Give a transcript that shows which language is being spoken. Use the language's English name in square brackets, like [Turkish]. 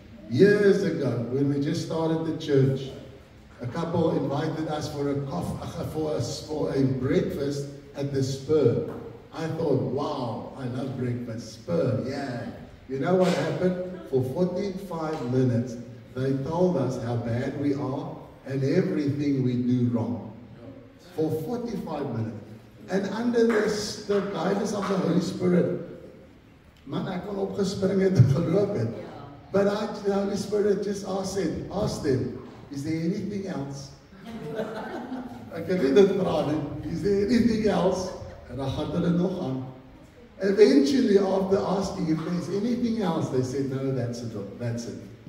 [English] Years ago, when we just started the church, a couple invited us for a breakfast at the Spur. I thought, wow, I love breakfast. Spur, yeah. You know what happened? For 45 minutes, they told us how bad we are and everything we do wrong. For 45 minutes. And under the guidance of the Holy Spirit, man, [Afrikaans] ek kon opgespring het en geloop het. [English] But the Holy Spirit just asked them, is there anything else? [Afrikaans] Ek het nie dit vra nie. [English] Is there anything else? [Afrikaans] En dan gaan hulle nog aan. [English] Eventually, after asking if there's anything else, they said, no, that's it.